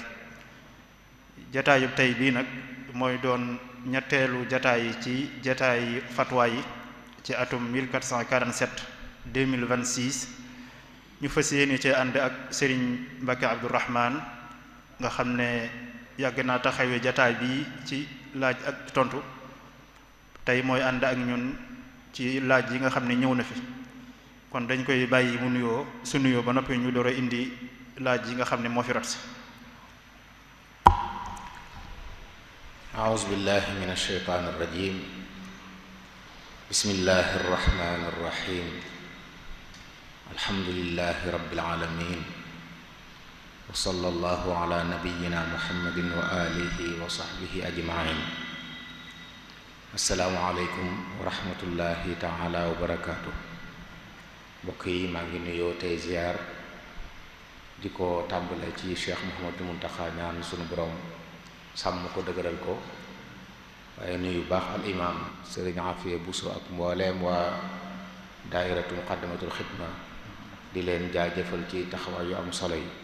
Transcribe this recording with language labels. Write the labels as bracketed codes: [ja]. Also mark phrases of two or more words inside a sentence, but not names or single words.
[wo] jataayub tey bii nag mooy doon ñetteelu jataay ci jataay fatwa yi ci atum 1447 2026 ñu fas yéene ci ànd ak Serigne Mbacke Abdourahmane nga xam ne yàgg naa taxawee jataay bi ci laaj ak tontu tey mooy ànd ak ñun ci laaj yi nga xam ne ñëw na fi kon dañ koy bàyyi mu nuyoo su nuyoo ba noppi ñu door a indi laaj yi nga xam ne moo fi rot si. [ar] أعوذ بالله من الشيطان الرجيم بسم الله الرحمن الرحيم الحمد لله رب العالمين وصلى الله على نبينا محمد وآله وصحبه أجمعين السلام عليكم ورحمة الله تعالى وبركاته [wo] mbokk yi maa ngi nuyoo tey ziar di ko tàmbale ci Cheikh Mouhamadou Mountakha ñaan sunu borom sàmm ko dëgëral ko waaye nuyu baax al imam Serigne Afia Bousso ak mbooleem waa daayiratu muqaddamatul xidma di leen jaajëfal ci taxawaay yu am solo yi.